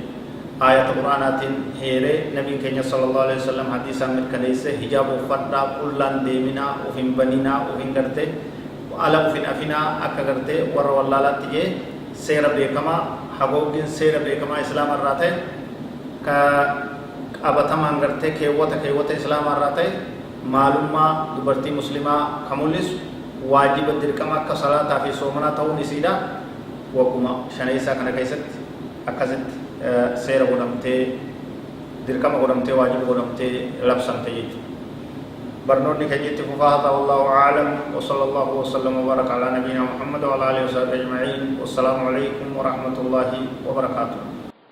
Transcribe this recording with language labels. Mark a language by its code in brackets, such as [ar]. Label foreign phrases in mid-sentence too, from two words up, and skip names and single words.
[om] Ayata quraanaatiin heeree nabiin keenya [ar] صلى الله عليه وسلم [om] hadiisaan mirkaneesse hijaaba uffadhaa qullaan deeminaa of hin baninaa of hin gartee ala of hin afinaa akka gartee warra wallaalaatti jee seera beekamaa hagooggiin seera beekamaa islaamarraa ta'e ka qabatamaan gartee keewwata islaamarraa ta'e maalummaa dubartii muslimaa ka mul'isu waajiba dirqama akka salaataa fi soomanaa ta'uun isiidha. Wagguma shaneessaa kana keessatti akkasitti seera godhamtee dirqama godhamtee waajiba godhamtee labsamte jechuudha. [ar] برنوني كجيت فهذا والله أعلم وصلى الله وسلم وبارك على نبينا محمد وعلى آله وصحبه أجمعين والسلام عليكم ورحمة الله وبركاته.